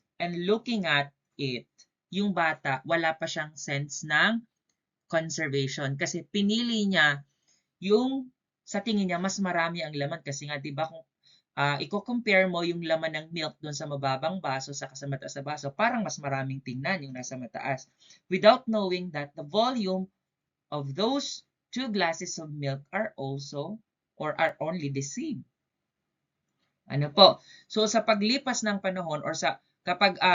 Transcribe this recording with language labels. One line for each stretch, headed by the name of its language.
Filipino: And looking at it, yung bata, wala pa siyang sense ng conservation kasi pinili niya yung sa tingin niya mas marami ang laman kasi nga 'di ba kung i-compare mo yung laman ng milk doon sa mababang baso sa mataas na baso, parang mas maraming tingnan yung nasa mataas.
English: Without knowing that the volume of those two glasses of milk are also or are only the same.
Filipino: Ano po? So sa paglipas ng panahon or kapag